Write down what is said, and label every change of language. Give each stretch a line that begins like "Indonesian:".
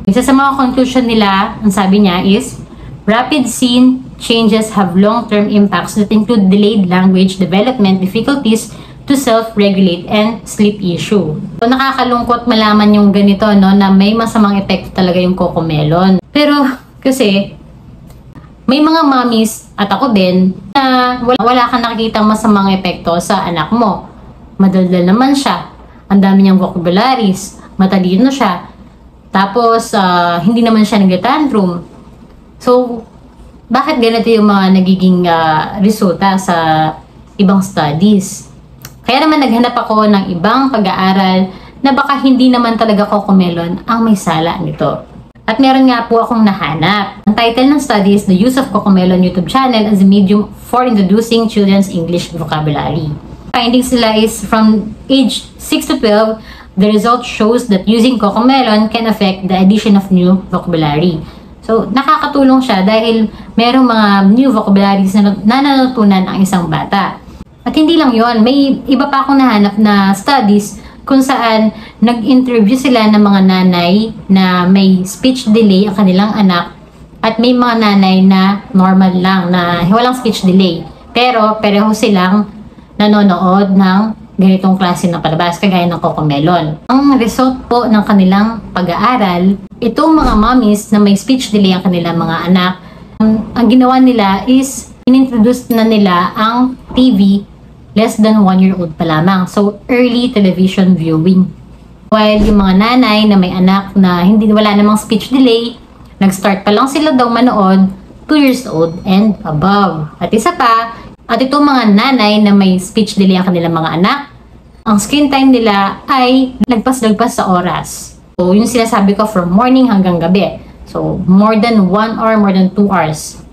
Filipino: Isa sa mga conclusion nila, ang sabi niya is,
English: rapid scene changes have long-term impacts that include delayed language development difficulties to self-regulate and sleep issue.
Filipino: So, nakakalungkot malaman yung ganito, no, na may masamang epekto talaga yung CoComelon. Pero, kasi, may mga mommies, at ako din, na wala kang nakikitang masamang epekto sa anak mo. Madaldal naman siya. Ang dami niyang vocabularies. Matalino siya. Tapos, hindi naman siya nag-tantrum. So, bakit ganito yung mga nagiging resulta sa ibang studies? Kaya naman naghanap ako ng ibang pag-aaral na baka hindi naman talaga CoComelon ang may sala nito. At meron nga po akong nahanap. Ang title ng study is
English: The Use of CoComelon YouTube Channel as a Medium for Introducing Children's English Vocabulary. Findings nila is from age 6 to 12, the result shows that using CoComelon can affect the addition of new vocabulary.
Filipino: So, nakakatulong siya dahil merong mga new vocabularies na natutunan ang isang bata. At hindi lang yon, may iba pa akong nahanap na studies kung saan nag-interview sila ng mga nanay na may speech delay ang kanilang anak at may mga nanay na normal lang, na walang speech delay. Pero pareho silang nanonood ng ganitong klase ng palabas, kagaya ng CoComelon. Ang result po ng kanilang pag-aaral, itong mga mommies na may speech delay ang kanilang mga anak, ang ginawa nila is inintroduce na nila ang TV
English: less than 1-year-old
Filipino: pa lamang.
English: So, early television viewing.
Filipino: While yung mga nanay na may anak na wala namang speech delay, nag-start pa lang sila daw manood
English: 2 years old and above.
Filipino: At isa pa, at itong mga nanay na may speech delay ang kanilang mga anak, ang screen time nila ay lagpas-lagpas sa oras. So, yung sinasabi ko
English: from morning
Filipino: hanggang gabi.
English: So, more than 1 hour, more than 2 hours.